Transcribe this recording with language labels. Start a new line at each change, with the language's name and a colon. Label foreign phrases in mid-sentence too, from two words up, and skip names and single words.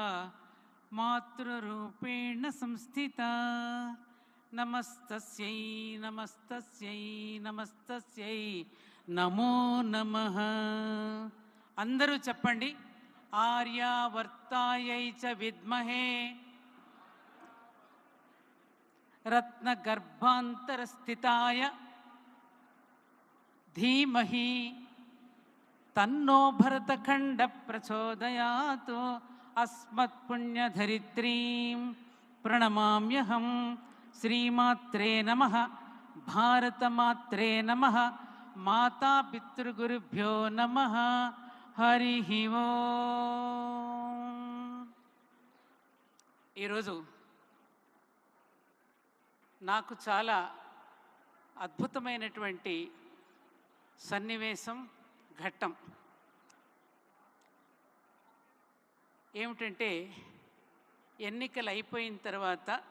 Sanskrit: मातृरूपेण संस्थिता नमस्तस्यै नमस्तस्यै नमस्तस्यै नमो नमः.
Telugu: అందరూ చెప్పండి.
Sanskrit: ఆర్యావర్తాయై చ విద్మహే రత్నగర్భాంతరస్థితాయ धीमहि तन्नो भरतखंड प्रचोदयात्. अस्मत्पुण्यधरित्रीं प्रणमाम्यहं. श्रीमात्रे नमः. भारतमात्रे नमः. माता पितृगुरुभ्यो नमः. हरिः ओम्.
Telugu: ఈరోజు నాకు చాలా అద్భుతమైనటువంటి సన్నివేశం, ఘట్టం ఏమిటంటే, ఎన్నికలు అయిపోయిన తర్వాత